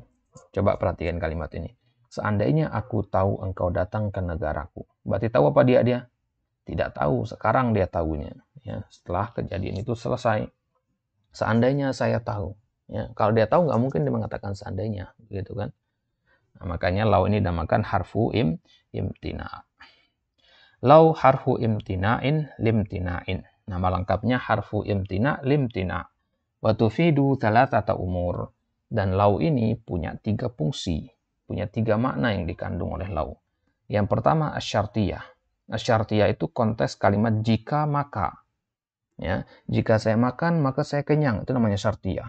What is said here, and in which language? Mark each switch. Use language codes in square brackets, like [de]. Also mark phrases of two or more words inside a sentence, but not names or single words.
[id] Coba perhatikan kalimat ini. Seandainya aku tahu engkau datang ke negaraku. Berarti tahu apa dia? Tidak tahu. Sekarang dia tahunya. Ya, setelah kejadian itu selesai. Seandainya saya tahu. Ya, kalau dia tahu nggak mungkin dia mengatakan seandainya, gitu kan? Nah, makanya lau ini dinamakan [ar] harfu imtina. Lau harfu imtina'in limtina'in. [id] Nama lengkapnya [ar] harfu imtina limtina. Wa tufidu thalathata umur. [id] Dan lau ini punya 3 fungsi, punya 3 makna yang dikandung oleh lau. Yang pertama asyartiyah. Asyartiyah itu konteks kalimat jika maka. Ya, jika saya makan maka saya kenyang, itu namanya syartiyah.